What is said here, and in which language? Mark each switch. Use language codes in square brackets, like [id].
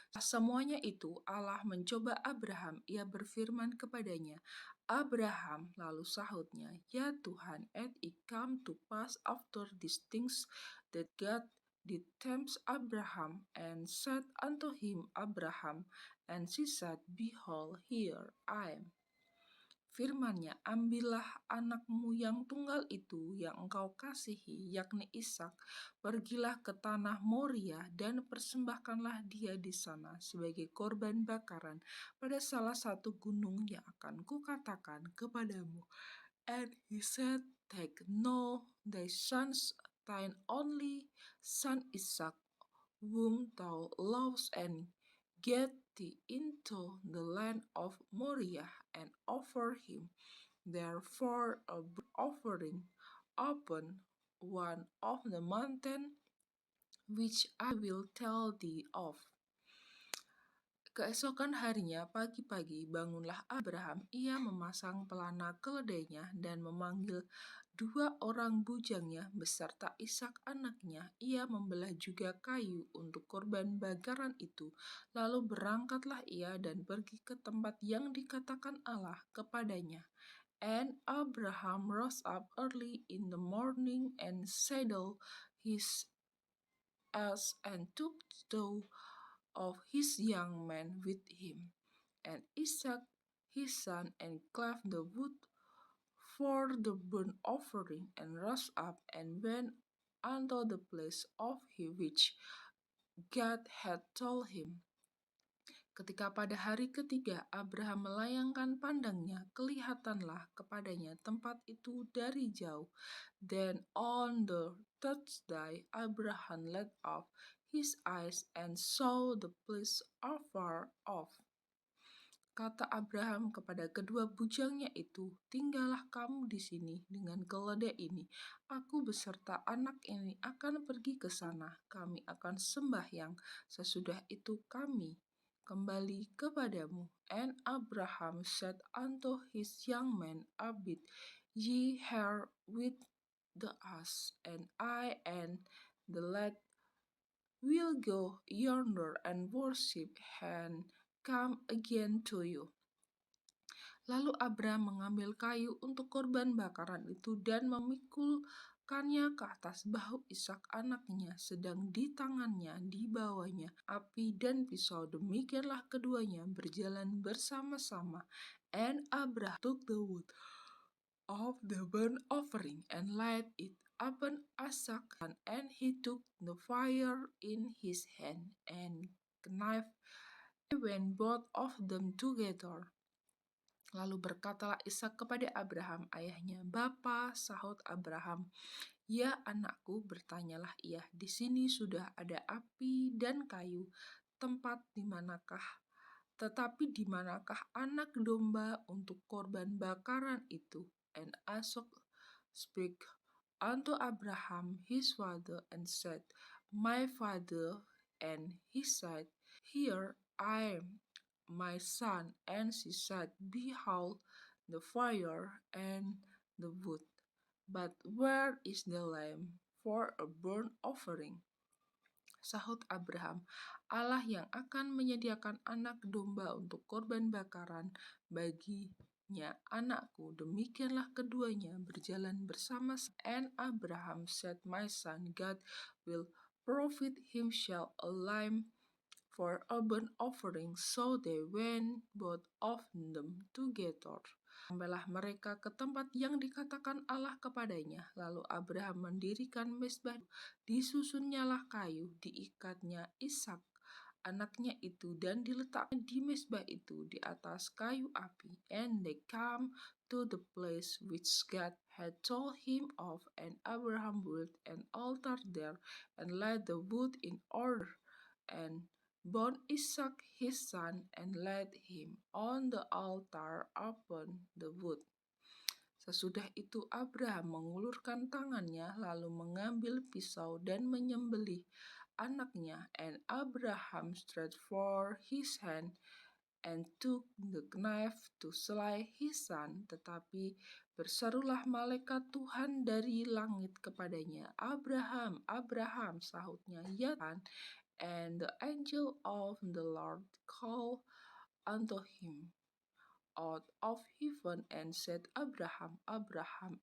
[id] Semuanya itu Allah mencoba Abraham. Ia berfirman kepadanya, Abraham, lalu sahutnya, Ya Tuhan, [en] and it come to pass after these things that God did tempt Abraham, and said unto him, Abraham, and he said, Behold, here I am. [id] Firman-Nya, ambillah anakmu yang tunggal itu yang engkau kasihi, yakni Ishak, pergilah ke tanah Moria dan persembahkanlah dia di sana sebagai korban bakaran pada salah satu gunung yang akan kukatakan kepadamu. [en] And he said, Take no thy sons, thine only son Ishak, whom thou lovest, and get thee into the land of Moriah, and offer him therefore a burnt offering upon one of the mountain which I will tell thee of. [id] Keesokan harinya pagi-pagi bangunlah Abraham, ia memasang pelana keledainya dan memanggil 2 orang bujangnya beserta Ishak anaknya. Ia membelah juga kayu untuk korban bakaran itu. Lalu berangkatlah ia dan pergi ke tempat yang dikatakan Allah kepadanya. [en] And Abraham rose up early in the morning and saddled his ass and took two of his young men with him, and Isaac his son, and clave the wood for the burnt offering, and rose up and went unto the place of which God had told him. [id] Ketika pada hari ketiga Abraham melayangkan pandangnya, kelihatanlah kepadanya tempat itu dari jauh. [en] Then on the third day Abraham lifted up his eyes and saw the place afar off. [id] Kata Abraham kepada kedua bujangnya itu, tinggallah kamu di sini dengan keledai ini. Aku beserta anak ini akan pergi ke sana. Kami akan sembahyang. Sesudah itu kami kembali kepadamu. [en] And Abraham said unto his young men, Abide ye here with the ass, and I and the lad will go yonder and worship, and come again to you. [id] Lalu Abraham mengambil kayu untuk korban bakaran itu dan memikulkannya ke atas bahu Ishak anaknya, sedang di tangannya dibawanya api dan pisau. Demikianlah keduanya berjalan bersama-sama. [en] And Abraham took the wood of the burnt offering and laid it upon Ishak, and he took the fire in his hand and knife, when both of them together. [id] Lalu berkatalah Ishak kepada Abraham ayahnya, Bapa, sahut Abraham, Ya anakku, bertanyalah ia, di sini sudah ada api dan kayu, tempat di manakah? Tetapi di manakah anak domba untuk korban bakaran itu? [en] And Ishak spake unto Abraham his father and said, My father. And he said, Here I am, my son. And she said, Behold the fire and the wood, but where is the lamb for a burnt offering? [id] Sahut Abraham, Allah yang akan menyediakan anak domba untuk korban bakaran baginya anakku. Demikianlah keduanya berjalan bersama. [en] And Abraham said, My son, God will provide himself a lamb for a burnt offering. So they went both of them together. [id] Sampailah mereka ke tempat yang dikatakan Allah kepadanya. Lalu Abraham mendirikan mezbah. Disusunnyalah kayu, diikatnya Ishak anaknya itu, dan diletaknya di mezbah itu di atas kayu api. [en] And they come to the place which God had told him of, and Abraham built an altar there, and laid the wood in order, and bound Ishak his son, and laid him on the altar upon the wood. [id] Sesudah itu Abraham mengulurkan tangannya, lalu mengambil pisau dan menyembelih anaknya. [en] And Abraham stretched forth his hand and took the knife to slay his son. [id] Tetapi Berserulah malaikat Tuhan dari langit kepadanya, "Abraham, Abraham," sahutnya, "Ya Tuhan." [en] And the angel of the Lord called unto him out of heaven and said, "Abraham, Abraham."